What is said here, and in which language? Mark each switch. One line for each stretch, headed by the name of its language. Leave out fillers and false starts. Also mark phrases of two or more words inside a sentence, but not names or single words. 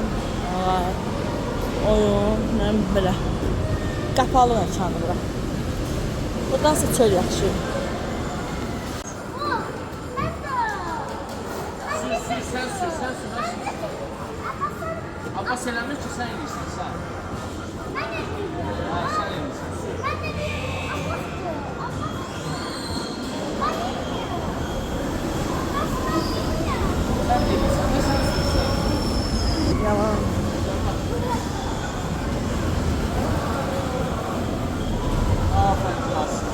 Azerbaijani: Var. Oyun, nə bilim belə. Qapalı məkandır bura. Buradansa çöl yaxşı. Sen sür. Abbas eləmir ki sen inirsin sen. Ha sen inirsin. Sen inirsin de sen sürsen. Yalan. Aferin klas.